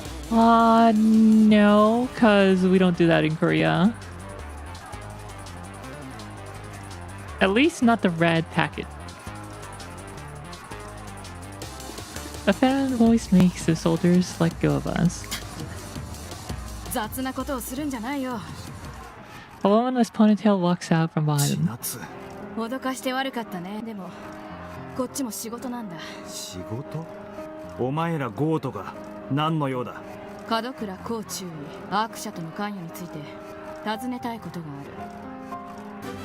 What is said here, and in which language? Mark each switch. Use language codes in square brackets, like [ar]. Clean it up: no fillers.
[en] No, cause we don't do that in Korea. At least not the red packet. A feminine voice makes the soldiers let go of us. [ja] 雑なことをするんじゃないよ。 [en] A woman with ponytail walks out from behind them. [ja] 脅かして悪かったね。でもこっちも仕事なんだ。仕事？お前らゴートが何の用だ？門倉甲中尉アーク社との関与について尋ねたいことがある。